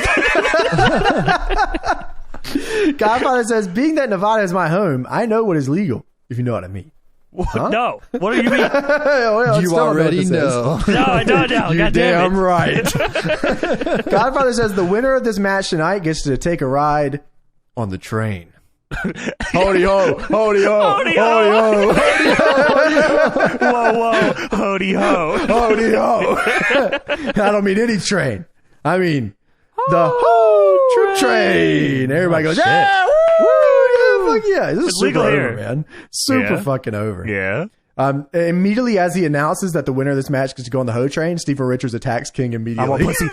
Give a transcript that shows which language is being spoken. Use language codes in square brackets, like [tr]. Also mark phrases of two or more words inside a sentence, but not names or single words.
[en] Godfather says, being that Nevada is my home, I know what is legal, if you know what I mean. Huh? No. What do you mean? Well, you already know. No, I don't know. You're God damn damn right. Godfather says, the winner of this match tonight gets to take a ride on the train. Hody ho, hody ho, hody ho, whoa, hody ho, hody ho. I don't mean any train. I mean the ho train. Everybody goes, yeah, woo, yeah, fuck yeah. This is super over, man. Super fucking over. Yeah. Immediately as he announces that the winner of this match gets to go on the Ho train, Steven Richards attacks King immediately.